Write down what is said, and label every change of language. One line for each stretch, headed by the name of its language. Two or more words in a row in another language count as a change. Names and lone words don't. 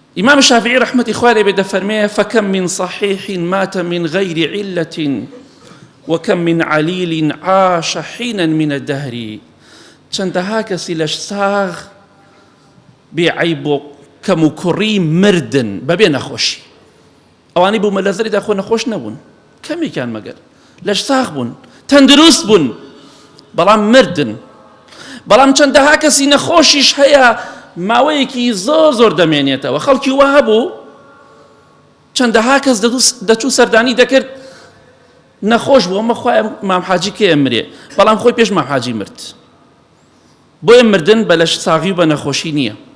Arabic: إمام الشافعي رحمة إخواني بدا فرميه فكم من صحيح مات من غير علة وكم من عليل عاش حينا من الدهر
Central Kurdish: چەندەها کەسی لەش ساغ بێعیب و کەم و کوڕی مردن بەبێ نەخۆشی ئەوانەی بوومە لە زەریدا خۆ نەخۆش نەبوون کەمێکیان مەگەر لەش ساغ بوون تەندروست بوون بەڵام مردن بەڵام چەندەها کەسی نەخۆشیش هەیە ماوەیەکی زۆر زۆر دەمێنێتەوە خەڵکی وا هەبوو چەندەها کەس دەچوو سەردانی دەکرد نەخۆش بوو ئەمە خوای مام حاجی کێ ئەمرێ بەڵام خۆی پێش مام حاجی مرد بۆیە مردن بە لەش ساغی و بە نەخۆشی نییە